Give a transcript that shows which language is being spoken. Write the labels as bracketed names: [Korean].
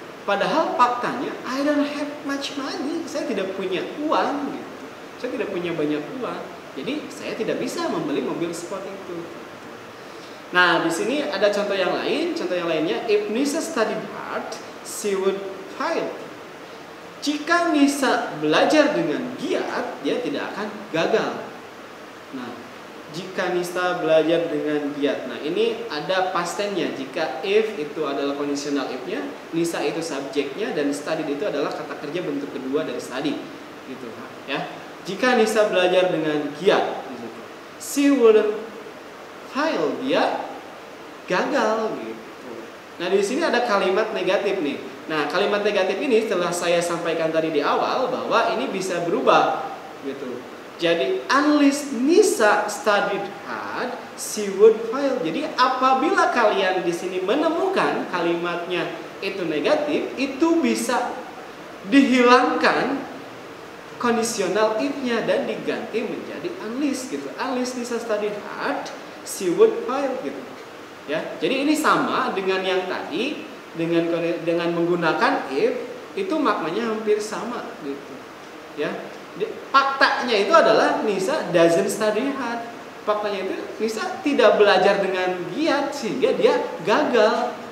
[Indonesian] Padahal faktanya [English] I don't have much money. [Indonesian] Saya tidak punya uang gitu. Saya tidak punya banyak uang. Jadi saya tidak bisa membeli mobil sport itu. Nah, di sini ada contoh yang lain. Contoh yang lainnya, [English] if Nisa studied hard, she would fail. [Indonesian] Jika Nisa belajar dengan giat, dia tidak akan gagal. Nah, jika Nisa belajar dengan giat. Nah, ini ada past tense-nya. Jika if itu adalah conditional if-nya, Nisa itu subjeknya, dan studied itu adalah kata kerja bentuk kedua dari study. Gitu, ya. Jika Nisa belajar dengan giat, [English] she wouldn't fail, [Indonesian] dia gagal gitu. Nah, di sini ada kalimat negatif nih. Nah, kalimat negatif ini setelah saya sampaikan tadi di awal bahwa ini bisa berubah gitu. Jadi [English] unless Nisa studied hard, she would fail. [Indonesian] Jadi apabila kalian di sini menemukan kalimatnya itu negatif, itu bisa dihilangkan conditional if-nya dan diganti menjadi unless gitu. [English] Unless Nisa studied hard, she would fail [Indonesian] gitu. Ya, jadi ini sama dengan yang tadi, dengan menggunakan if, itu maknanya hampir sama gitu. Ya. Faktanya itu adalah [English] Nisa doesn't study hard. [Indonesian] Faktanya itu Nisa tidak belajar dengan giat sehingga dia gagal.